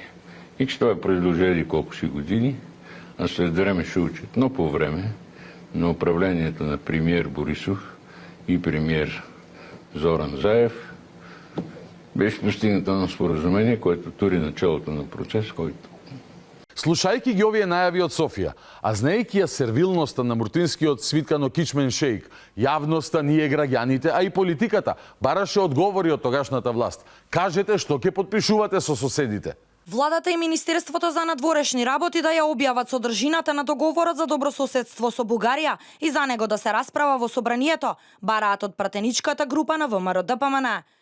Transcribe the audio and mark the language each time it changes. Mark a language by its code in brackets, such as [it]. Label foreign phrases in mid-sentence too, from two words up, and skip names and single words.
[bg] И че това е продължение колко си години, а след време ще учат. Но по време на управлението на премиер Борисов и премиер Зоран Заев беше постигнато на споразумение, което тури началото на процес, който [mk] Слушајќи ги овие најави од Софија, а знаејќи ја сервилноста на муртинскиот свиткано кичмен шеик, јавноста, ние граѓаните, а и политиката бараше одговори од тогашната власт. Кажете што ќе подпишувате со соседите. Владата и Министерството за надворешни работи да ја објават содржината на договорот за добрососедство со Бугарија и за него да се расправа во собранието, бараат од пратеничката група на ВМРО-ДПМН.